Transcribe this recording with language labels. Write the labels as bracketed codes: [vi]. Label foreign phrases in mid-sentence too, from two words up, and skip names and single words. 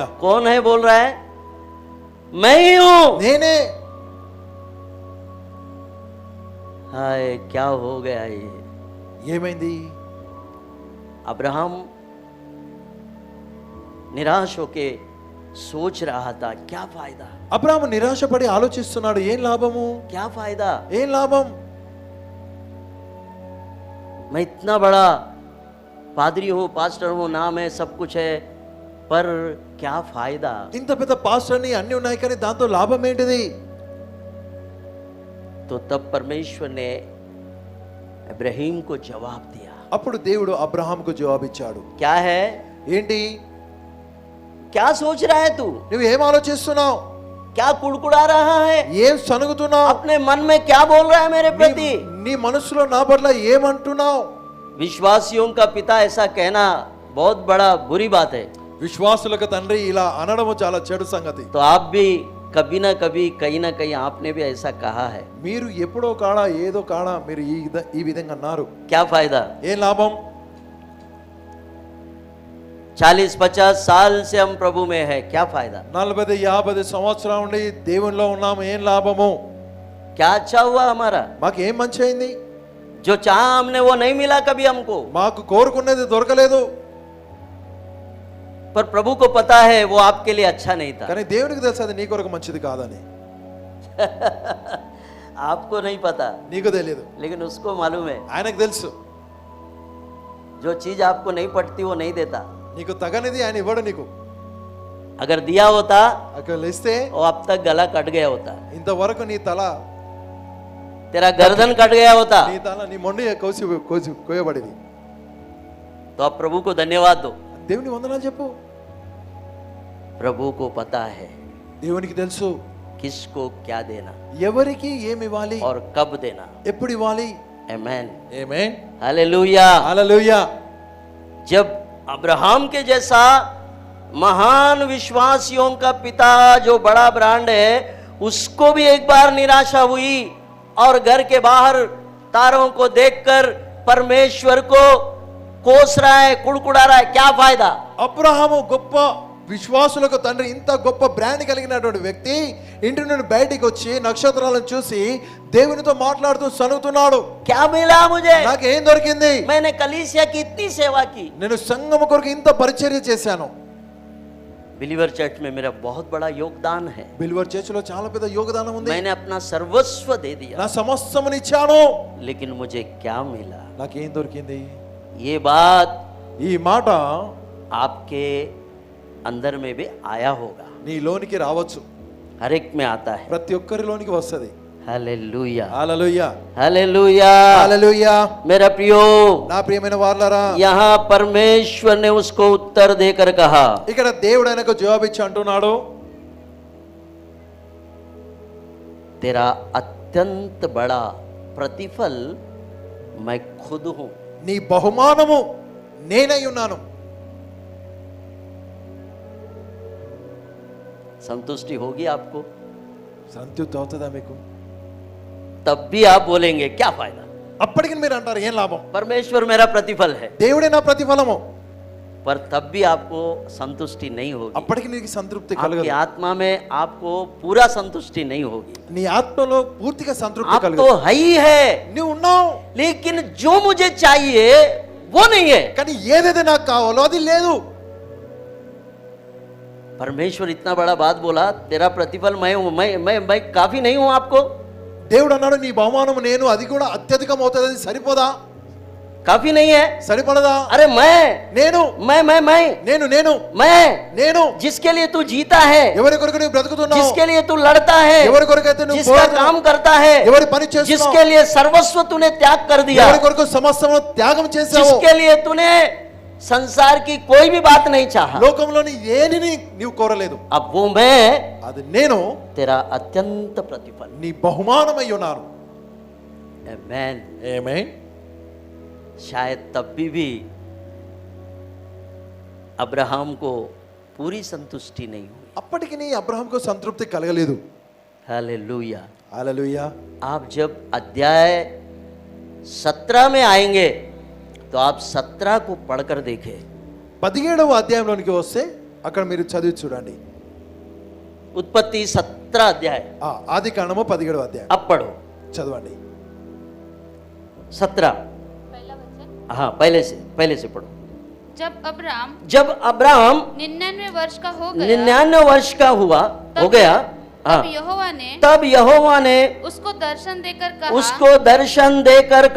[hi] कौन है बोल रहा है? मैं ही हूँ. [te] నేనే. [hi] हाय क्या हो गया ये. [te] ఏమైంది? [hi] अब्राहम निराश होके सोच रहा था, क्या फायदा, [te] అబ్రాహాము నిరాశపడి ఆలోచిస్తున్నాడు, ఏం లాభము, [hi] क्या फायदा, [te] ఏం లాభం, [hi] मैं इतना बड़ा पादरी हूँ, पास्टर हूँ, नाम है, सब कुछ है, पर क्या फायदा? [te] ఇంత పెద్ద పాస్టర్ని అన్ని ఉన్నాయి కానీ దాంతో లాభం ఏంటిది? [hi] तो तब परमेश्वर ने इब्राहिम को जवाब दिया। [te] అప్పుడు దేవుడు అబ్రహాంకు జవాబిచ్చాడు. [hi] क्या है? [te] ఏంటి? [hi] क्या सोच रहा है तू? [te] నువ్వు ఏం ఆలోచిస్తున్నావు? [hi] क्या कुड़कुड़ा रहा है? [te] ఏం సనుగుతున్నావు? [hi] अपने मन में क्या बोल रहा है मेरे प्रति? [te] నీ మనసులో నా పట్ల ఏమంటున్నావు? [hi] विश्वासियों का पिता ऐसा कहना बहुत बड़ा बुरी बात है। [te] విశ్వాసులకు తండ్రి ఇలా అనడము చాలా చెడు సంగతి. [hi] तो आप भी कभी ना कभी कहीं ना कहीं आपने भी ऐसा कहा है। [te] మీరు ఎప్పుడో కాడా ఏదో కాడా మీరు ఈ విధంగా అన్నారు. [hi] क्या फायदा? [te] ఏం లాభం? [hi] 40-50 साल से हम प्रभु में है, क्या फायदा? [te] 40-50 సంవత్సరాల నుండి దేవునిలో ఉన్నాము, ఏం లాభము? [hi] क्या अच्छा हुआ हमारा? [te] మాకు ఏం మంచి అయింది? [hi] जो चाहा हमने वो नहीं मिला कभी हमको। [te] మాకు కోరుకునేది దొరకలేదు. [hi] पर प्रभु को पता है वो आपके लिए अच्छा नहीं था। [te] కానీ దేవునికి తెలుసు అది నీ కొరకు మంచిది కాదని. [hi] आपको नहीं पता, [te] నీకు తెలియదు, [hi] लेकिन उसको मालूम है। [te] ఆయనకు తెలుసు. [hi] जो चीज आपको नहीं पड़ती वो नहीं देता। [te] నీకు తగనిది ఆయన ఇవ్వడు నీకు. [hi] अगर दिया होता [te] అక్కడ ఇస్తే [hi] वो अब तक गला कट गया होता, [te] ఇంతవరకు నీ తల [hi] तेरा गर्दन कट गया होता। [te] నీ తల నీ మొండి కోయబడింది. [hi] तो आप प्रभु को धन्यवाद दो। [te] దేవుని వందనాలు చెప్పు. [hi] प्रभु को पता है [te] దేవునికి తెలుసు [hi] किसको क्या देना [te] ఎవరికి ఏమి ఇవ్వాలి, [hi] और कब देना। [te] ఎప్పుడు ఇవ్వాలి. [hi] आमेन, [te] ఆమేన్, [hi] हालेलुया। [te] హల్లెలూయా. [hi] जब अब्राहम के जैसा महान विश्वासियों का पिता जो बड़ा ब्रांड है, उसको भी एक बार निराशा हुई और घर के बाहर तारों को देखकर परमेश्वर को कोस रहा है, कुड़कुड़ा रहा है, क्या फायदा? [te] అబ్రహాము గొప్ప విశ్వాసులకు తండ్రి, ఇంత గొప్ప బ్రాండ్ కలిగినటువంటి వ్యక్తి ఇంటి నుండి బయటికి వచ్చి నక్షత్రాలను చూసి దేవునితో మాట్లాడుతూ సనుగుతున్నాడు. [hi] क्या मिला मुझे? [te] నాకేం దొరికింది? [hi] मैंने कलीसिया की इतनी सेवा की, [te] నేను సంఘము కొరకు ఇంత పరిచర్య చేశాను. [hi] बिलीवर चर्च में मेरा बहुत बड़ा योगदान है, [te] బిల్వర్ చర్చిలో చాలా పెద్ద యోగదానం ఉంది. [hi] मैंने अपना सर्वस्व दे दिया, [te] నా సమస్తమును ఇచ్చాను. [hi] लेकिन मुझे क्या मिला? [te] నాకేం దొరికింది? [hi] ये बात [te] ఈ మాట [hi] आपके अंदर में भी आया होगा, [te] నీలోనికి రావచ్చు, [hi] हर एक में आता है। [te] ప్రతి ఒక్కరిలోనికి వస్తది. [hi] हालेलुया, [te] హల్లెలూయా, [hi] हालेलुया। [te] హల్లెలూయా. [hi] मेरा प्रियो, [te] నా ప్రియమైన వారలారా, [hi] यहाँ परमेश्वर ने उसको उत्तर देकर कहा, [te] ఇక్కడ దేవుడు ఆయనకు జవాబిచ్చి అంటున్నాడు, [hi] तेरा अत्यंत बड़ा प्रतिफल मैं खुद हूं। [te] నీ బహుమానము నేనై ఉన్నాను. [hi] संतुष्टि होगी आपको? [te] సంతృప్తి అవుతుందా మీకు? [hi] तब भी आप बोलेंगे क्या फायदा? [te] అప్పటికి మీరు అంటారు ఏం లాభం? [hi] परमेश्वर मेरा प्रतिफल है, [te] దేవుడే నా ప్రతిఫలము. [hi] पर तब भी आपको संतुष्टि नहीं होगी। [te] అప్పటికి నీకు సంతృప్తి [hi] आपकी [te] కలగదు. [hi] आत्मा में आपको पूरा संतुष्टि नहीं होगी। [te] నీ ఆత్మలో పూర్తిగా సంతృప్తి [hi] आप तो [te] కలగదు. [hi] है ही है, [te] నువ్వు ఉన్నావు, [hi] लेकिन जो मुझे चाहिए वो नहीं है। [te] కానీ ఏదైతే నాకు కావాలో అది లేదు. [hi] परमेश्वर इतना बड़ा बात बोला, तेरा प्रतिफल मैं हूं, मैं काफी नहीं हूं आपको? [te] దేవుడు అన్నాడు నీ బహుమానము నేను, అది కూడా అత్యధికం అవుతుంది. అది సరిపోదా? [hi] काफी नहीं है? [te] సరిపడదా? [hi] अरे मैं [te] నేను [hi] मैं मैं मैं [te] నేను నేను [hi] मैं [te] నేను [hi] जिसके लिए तू जीता है, [te] ఎవరి కొరకు నువ్వు బ్రతుకుతున్నావు, [hi] जिसके लिए तू लड़ता है, [te] ఎవరి కొరకైతే నువ్వు [hi] जिसका [te] పోరాడుతున్నావు, [hi] काम करता है, [te] ఎవరి పని చేస్తున్నావు, [hi] जिसके लिए सर्वस्व तूने त्याग कर दिया, [te] ఎవరి కొరకు సమస్తము త్యాగం చేసావు, [hi] जिसके लिए तूने संसार की कोई भी बात नहीं चाहा, [te] లోకంలోని ఏనిని నీవు కోరలేదు, [hi] अब वो मैं [te] అది నేను [hi] तेरा अत्यंत प्रतिफल। [te] నీ బహుమానమై ఉన్నాను. [hi] आमेन। [te] ఆమేన్. [hi] शायद तब भी अब्राहम को पूरी संतुष्टि नहीं हुई। [te] అప్పటికి నీ అబ్రహాంకు సంతృప్తి కలగలేదు. [hi] हालेलुया। [te] హల్లెలూయా. [hi] आप जब अध्याय 17 में आएंगे तो आप 17 को पढ़कर देखें। [te] 17వ అధ్యాయంలోనికి వస్తే అక్కడ మీరు చదివి చూడండి. [hi] उत्पत्ति 17 अध्याय, [te] ఆది కాండము 17వ అధ్యాయం [hi] अब पढ़ो [te] చదవండి. [hi] 17। हाँ, पहले से पढ़ो। जब अब्राम 99 99 वर्ष का हो गया, 99 वर्ष का हो गया, हाँ। तब यहोवा ने उसको दर्शन देकर कहा